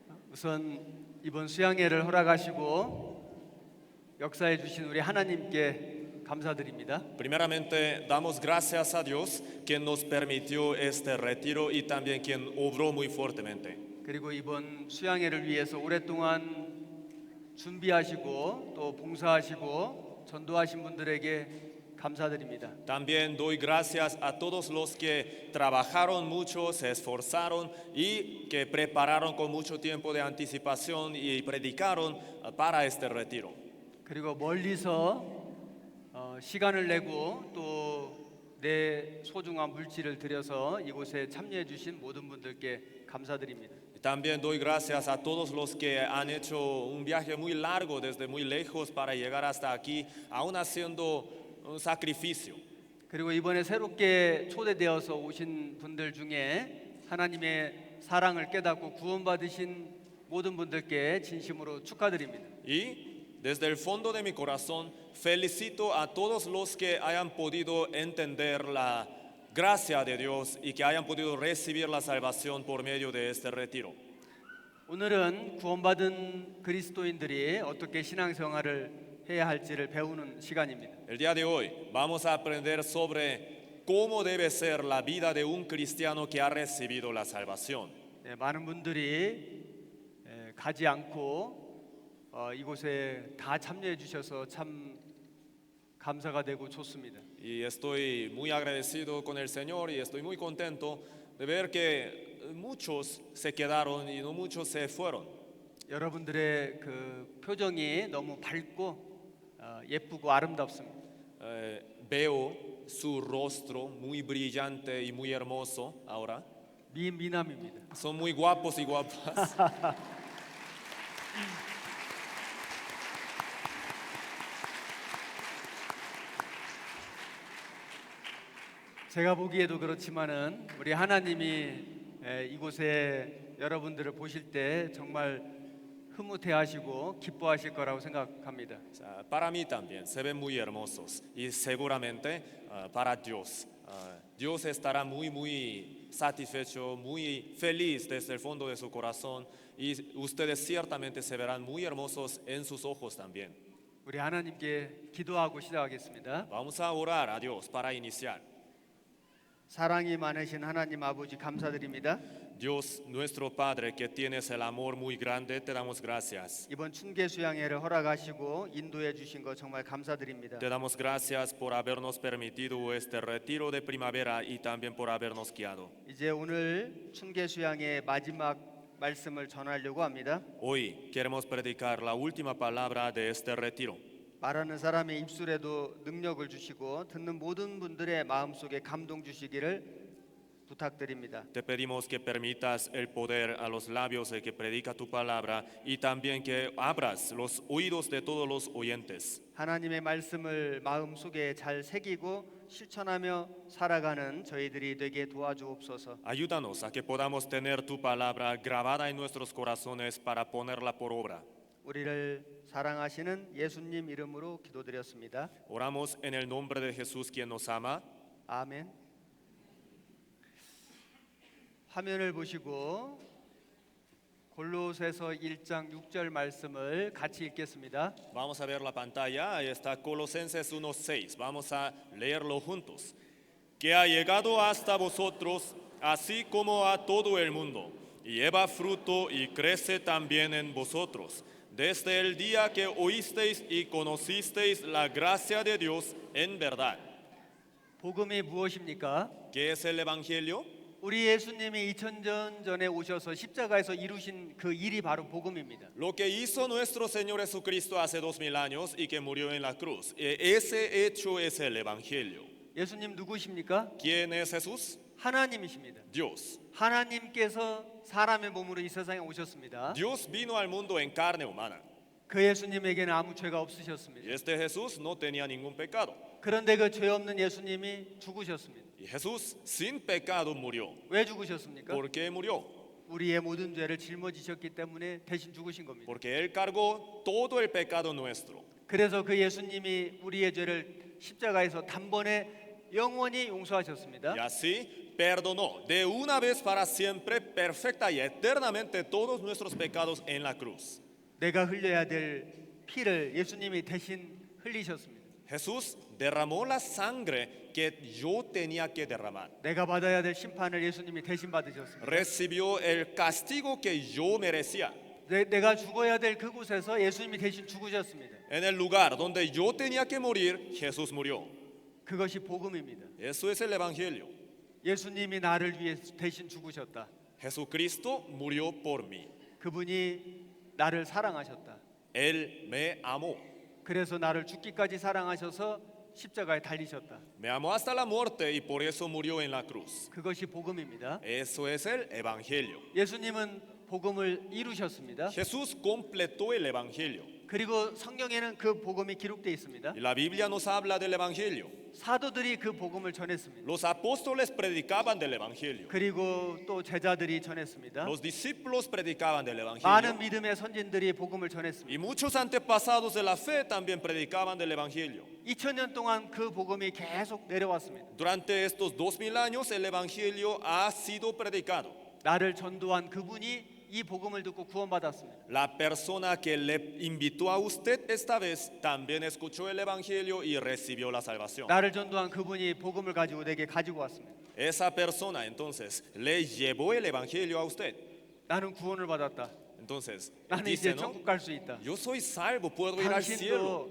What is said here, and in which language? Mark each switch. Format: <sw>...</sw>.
<ko>우선 이번 수양회를 허락하시고 역사해 주신 우리 하나님께 감사드립니다.</ko> <es>Primeramente, damos gracias a Dios quien nos permitió este retiro y también quien obró muy fuertemente.</es> <ko>그리고 이번 수양회를 위해서 오랫동안 준비하시고 또 봉사하시고 전도하신 분들에게 감사드립니다.</ko> <es>También doy gracias a todos los que trabajaron mucho, se esforzaron y que prepararon con mucho tiempo de anticipación y predicaron para este retiro.</es> <ko>그리고 멀리서 시간을 내고 또 내 소중한 물질을 들여서 이곳에 참여해 주신 모든 분들께 감사드립니다.</ko> <es>También doy gracias a todos los que han hecho un viaje muy largo desde muy lejos para llegar hasta aquí, aún haciendo un sacrificio.</es> <ko>그리고 이번에 새롭게 초대되어서 오신 분들 중에 하나님의 사랑을 깨닫고 구원받으신 모든 분들께 진심으로 축하드립니다.</ko> <es>Y desde el fondo de mi corazón felicito a todos los que hayan podido entender la gracia de Dios y que hayan podido recibir la salvación por medio de este retiro.</es> <ko>오늘은 구원받은 그리스도인들이 어떻게 신앙생활을 해야 할지를 배우는 시간입니다.</ko> <es>El día de hoy vamos a aprender sobre cómo debe ser la vida de un cristiano que ha recibido la salvación.</es> <ko>많은 분들이 가지 않고 이곳에 다 참여해 주셔서 참 감사가 되고 좋습니다.</ko> <es>Y estoy muy agradecido con el Señor y estoy muy contento de ver que muchos se quedaron y no muchos se fueron.</es> <ko>여러분들의 그 표정이 너무 밝고 예쁘고 아름답습니다.</ko> <es>Veo su rostro muy brillante y muy hermoso ahora.</es> <ko>미남입니다.</ko> <es>Son muy guapos y guapas.</es> <ko>제가 보기에도 그렇지만은 우리 하나님이 이곳에 여러분들을 보실 때 정말 흐뭇해하시고 기뻐하실 거라고 생각합니다.</ko> <es>Para mí también se ven muy hermosos y seguramente para Dios. Dios estará muy satisfecho, muy feliz desde el fondo de su corazón y ustedes ciertamente se verán muy hermosos en sus ojos también.</es> <ko>우리 하나님께 기도하고 시작하겠습니다.</ko> <es>Vamos a orar a Dios para iniciar.</es> <ko>사랑이 많으신 하나님 아버지 감사드립니다.</ko> <es>Dios nuestro Padre que tienes el amor muy grande, te damos gracias.</es> <ko>이번 춘계 수양회를 허락하시고 인도해 주신 거 정말 감사드립니다.</ko> <es>Te damos gracias por habernos permitido este retiro de primavera y también por habernos guiado.</es> <ko>이제 오늘 춘계 수양회 마지막 말씀을 전하려고 합니다.</ko> <es>Hoy queremos predicar la última palabra de este retiro.</es> <ko>말하는 사람의 입술에도 능력을 주시고 듣는 모든 분들의 마음속에 감동 주시기를 부탁드립니다.</ko> <es>Te pedimos que permitas el poder a los labios de que predica tu palabra y también que abras los oídos de todos los oyentes.</es> <ko>하나님의 말씀을 마음속에 잘 새기고 실천하며 살아가는 저희들이 되게 도와주옵소서.</ko> <es>Ayúdanos a que podamos tener tu palabra grabada en nuestros corazones para ponerla por obra.</es> <ko>우리를 사랑하시는 예수님 이름으로 기도드렸습니다.</ko> <es>Oramos en el nombre de Jesús quien nos ama.</es> <ko>아멘. 화면을 보시고 골로새서 1장 6절 말씀을 같이 읽겠습니다.</ko> <es>Vamos a ver la pantalla, ahí está Colosenses 1:6. Vamos a leerlo juntos. Que ha llegado hasta vosotros, así como a todo el mundo, y lleva fruto y crece también en vosotros, Desde el día que oísteis y conocisteis la gracia de Dios en verdad.</es> <ko>복음이 무엇입니까?</ko> <es>¿Qué es el Evangelio?</es> <ko>우리 예수님이 2000년 전에 오셔서 십자가에서 이루신 그 일이 바로 복음입니다.</ko> <es>Lo que hizo nuestro Señor Jesucristo hace 2000 años y que murió en la cruz. Ese hecho es el Evangelio.</es> <ko>예수님 누구십니까?</ko> <es>¿Quién es Jesús?</es> <ko>하나님이십니다.</ko> <es>Dios.</es> <ko>하나님께서 사람의 몸으로 이 세상에 오셨습니다.</ko> <es>Dios vino al mundo en carne humana.</es> <ko>그 예수님에게는 아무 죄가 없으셨습니다.</ko> <es>Y este Jesús no tenía ningún pecado.</es> <ko>그런데 그 죄 없는 예수님이 죽으셨습니다.</ko> <es>Y Jesús sin pecado murió.</es> <ko>왜 죽으셨습니까?</ko> <es>¿Por qué murió?</es> <ko>우리의 모든 죄를 짊어지셨기 때문에 대신 죽으신 겁니다.</ko> <es>Porque Él cargó todo el pecado nuestro.</es> <ko>그래서 그 예수님이 우리의 죄를 십자가에서 단번에 영원히 용서하셨습니다.</ko> <es>Y así perdonó de una vez para siempre, perfecta y eternamente todos nuestros pecados en la cruz.</es> <ko>내가 흘려야 될 피를 예수님이 대신 흘리셨습니다.</ko> <es>Jesús derramó la sangre que yo tenía que derramar.</es> <ko>내가 받아야 될 심판을 예수님이 대신 받으셨습니다.</ko> <es>Recibió el castigo que yo merecía.</es> <ko>내가 죽어야 될 그곳에서 예수님이 대신 죽으셨습니다.</ko> <es>En el lugar donde yo tenía que morir, Jesús murió.</es> <ko>그것이 복음입니다.</ko> <es>Eso es el Evangelio.</es> <ko>예수님이 나를 위해 대신 죽으셨다.</ko> <es>Jesucristo murió por mí.</es> <ko>그분이 나를 사랑하셨다.</ko> <es>Él me amó.</es> <ko>그래서 나를 죽기까지 사랑하셔서 십자가에 달리셨다.</ko> <es>Me amó hasta la muerte y por eso murió en la cruz.</es> <ko>그것이 복음입니다.</ko> <es>Eso es el Evangelio.</es> <ko>예수님은 복음을 이루셨습니다.</ko> <es>Jesús completó el Evangelio.</es> <ko>그리고 성경에는 그 복음이 기록되어 있습니다.</ko> <es>Y la Biblia nos habla del Evangelio.</es> <ko>사도들이 그 복음을 전했습니다.</ko> <es>Los apóstoles predicaban del Evangelio.</es> <ko>그리고 또 제자들이 전했습니다.</ko> <es>Los discípulos predicaban del</es> <ko>많은</ko> <es>Evangelio.</es> <ko>믿음의 선진들이 복음을 전했습니다.</ko> <es>Y muchos antepasados de la fe también predicaban del Evangelio.</es> <ko>2000년 동안 그 복음이 계속 내려왔습니다.</ko> <es>Durante estos 2000 años el Evangelio ha sido predicado.</es> <ko>나를 전도한 그분이 이 복음을 듣고 구원받았습니다.</ko> <es>La persona que le invitó a usted esta vez también escuchó el Evangelio y recibió la salvación.</es> <ko>나를 전도한 그분이 복음을 가지고 내게 가지고 왔습니다.</ko> <es>Esa persona entonces le llevó el Evangelio a usted.</es> <ko>나는 구원을 받았다.</ko> <es>Entonces,</es> <ko>나는</ko> <es>dice, ¿no?</es> <ko>천국 갈 수 있다.</ko> <es>Yo soy salvo, puedo ir al cielo.</es>